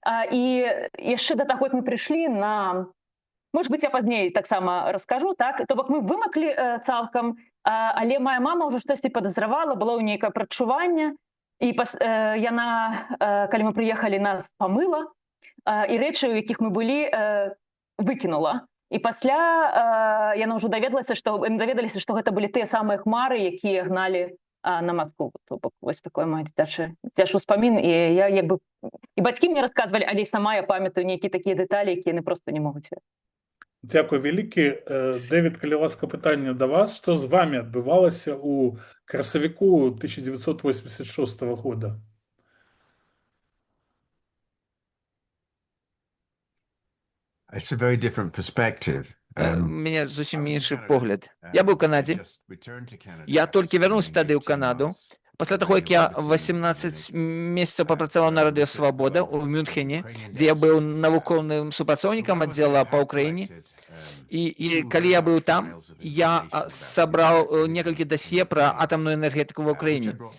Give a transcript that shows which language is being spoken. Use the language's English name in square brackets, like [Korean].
[Belarusian] І яшчэ да таго, як мы прыйшлі на... [Russian] Может быть, [Belarusian] я пазней таксама раскажу, так? То бок мы вымаклі цалкам, але моя мама ўжо штосьці падазравала, было ў нейкае прадчуванне, і яна, калі мы прыехалі, нас памыла, і рэчы, у якіх мы былі, выкінула. І пасля яна ўжо даведалася, што гэта былі тыя самыя хмары, якія гналі на Москву. То бок вось такое мой дзіцячы ўспамін, і я як бы... І бацькі мне расказвалі, але сама я памятаю нейкія такія дэталі, якія яны проста не могуць. Дзякуй вялікі. Дэвід, калі ласка, пытанне да вас. Што з вами адбывалася ў красавіку 1986 года? [English] It's a very different perspective. [Belarusian] У меня зусім іншы погляд. Я быў у Канадзе. Я толькі вярнуўся тады ў Канаду. Пасля таго, як я 18 месяцаў папрацаваў на радыё «Свабода» ў Мюнхене, дзе я быў навуковым супрацоўнікам аддзела па Ўкраіне. І калі я быў там, я сабраў некалькі дасье пра атамную энергетыку ва ўкраіне.